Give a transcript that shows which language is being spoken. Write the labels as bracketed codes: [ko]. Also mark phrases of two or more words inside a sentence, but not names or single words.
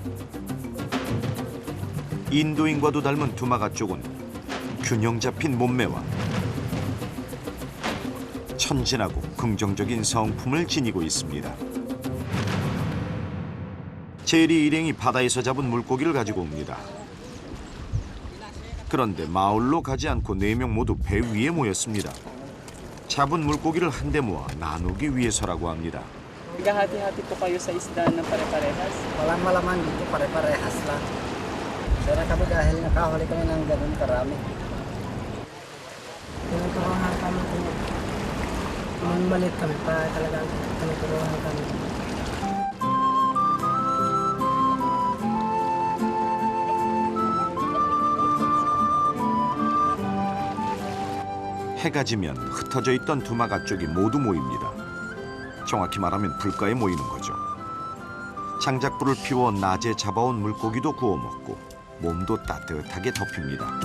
[ko] 인도인과도 닮은 두마갓 쪽은 균형 잡힌 몸매와 천진하고 긍정적인 성품을 지니고 있습니다. 제리 일행이 바다에서 잡은 물고기를 가지고 옵니다. 그런데 마을로 가지 않고 4명 모두 배 위에 모였습니다. 잡은 물고기를 한데 모아 나누기 위해서라고 합니다. [tl] Hati-hati po kayo sa isda ng pare-parehas. Walang malaman dito, pare-parehas lang. Pero kami dahil nakahuli kami ng ganun karami. Tinuturuan kami kung malit kami pa talagang tinuturuan kami. [ko] 해가 지면 흩어져 있던 두마갓 쪽이 모두 모입니다. 정확히 말하면 불가에 모이는 거죠. 장작불을 피워 낮에 잡아온 물고기도 구워 먹고 몸도 따뜻하게 덮입니다.